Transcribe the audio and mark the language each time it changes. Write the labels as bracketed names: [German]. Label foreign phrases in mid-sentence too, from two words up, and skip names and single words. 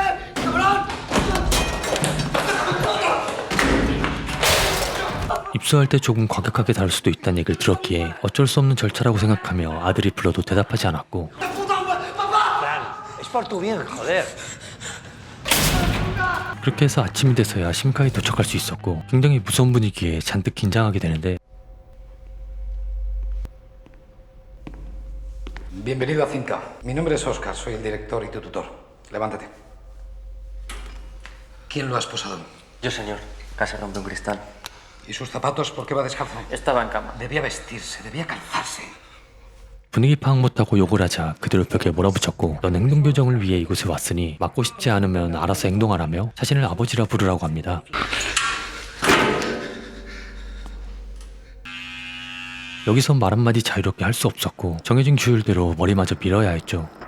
[Korean] 입소할 때 조금 과격하게 다룰 수도 있다는 얘기를 들었기에 어쩔 수 없는 절차라고 생각하며 아들이 불러도 대답하지 않았고, 그렇게 해서 아침이 돼서야 심카에 도착할 수 있었고, 굉장히 무서운 분위기에 잔뜩 긴장하게 되는데, [Spanish] Bienvenido a Cinca. Mi nombre es Oscar, soy el director y tu tutor. Levántate. ¿Quién lo ha esposado? Yo, señor. Casi rompe un cristal. ¿Y sus zapatos por qué va descalzo? Estaba en cama. Debía vestirse, debía calzarse. [Korean] 분위기 파악 못하고 욕을 하자 그대로 벽에 몰아붙였고, 넌 행동교정을 위해 이곳에 왔으니 맞고 싶지 않으면 알아서 행동하라며 자신을 아버지라 부르라고 합니다. 여기선 말 한마디 자유롭게 할 수 없었고, 정해진 규율대로 머리마저 밀어야 했죠.